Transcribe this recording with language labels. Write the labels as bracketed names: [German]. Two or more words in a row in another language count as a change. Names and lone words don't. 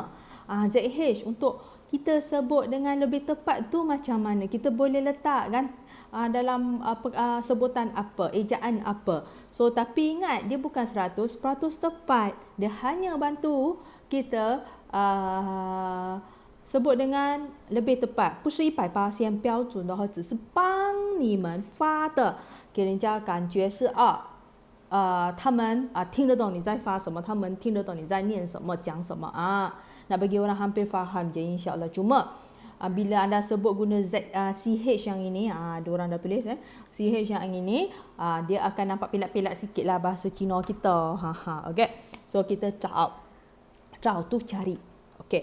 [Malay] ZH untuk kita sebut dengan lebih tepat tu macam mana? Kita boleh letak kan dalam sebutan apa, ejaan apa. So tapi ingat dia bukan 100% tepat. Dia hanya bantu kita sebut dengan lebih tepat. [Chinese] 不是100%标准的，只是帮你们发的，给人家感觉是他们听得懂你在发什么，他们听得懂你在念什么，讲什么 [Malay] nak bagi orang hampir faham je insya-Allah. Cuma bila anda sebut guna CH yang ini, diorang dah tulis CH yang ini, dia akan nampak pelat-pelat sikitlah bahasa Cina kita. Okey. So kita Zhao tu cari. Okey.